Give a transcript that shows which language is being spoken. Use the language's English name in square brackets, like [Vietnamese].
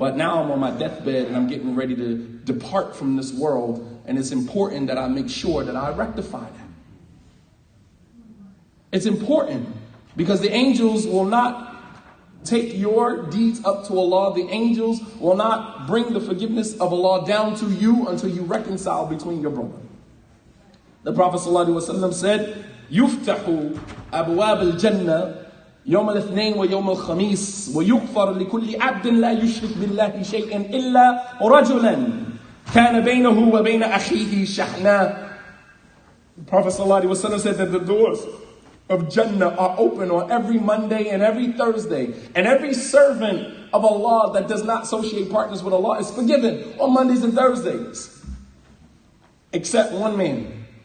[English] but now I'm on my deathbed and I'm getting ready to depart from this world, and it's important that I make sure that I rectify that. It's important because the angels will not take your deeds up to Allah. The angels will not bring the forgiveness of Allah down to you until you reconcile between your brother. The Prophet ﷺ said, [Arabic] يُفْتَحُ أَبْوَابِ الْجَنَّةِ يوم الاثنين ويوم الخميس ويغفر لكل عبد لا يشرك بالله شيئا إلا رجلا كان بينه وبين أخيه شحناء. [English] The Prophet ﷺ said that the doors of Jannah are open on every Monday and every Thursday, and every servant of Allah that does not associate partners with Allah is forgiven on Mondays and Thursdays, except one man.